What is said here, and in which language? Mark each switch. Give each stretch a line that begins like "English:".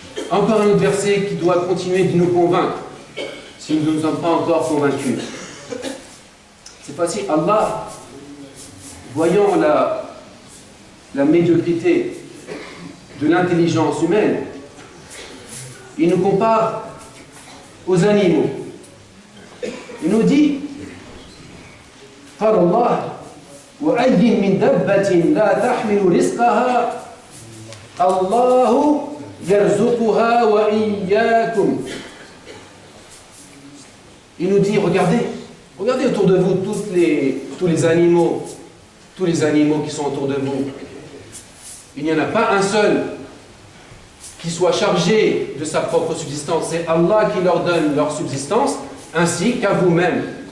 French: Encore un autre verset qui doit continuer de nous convaincre, si nous ne sommes pas encore convaincus. Cette fois-ci, Allah, voyant la médiocrité de l'intelligence humaine, il nous compare aux animaux. Il nous dit
Arabic: قال الله وأي من دابة لا تحمل رزقها الله يرزقها وإياكم.
French: Il nous dit, regardez autour de vous tous les animaux qui sont autour de vous. Il n'y en a pas un seul qui soit chargé de sa propre subsistance. C'est Allah qui leur donne leur subsistance, ainsi qu'à vous-même.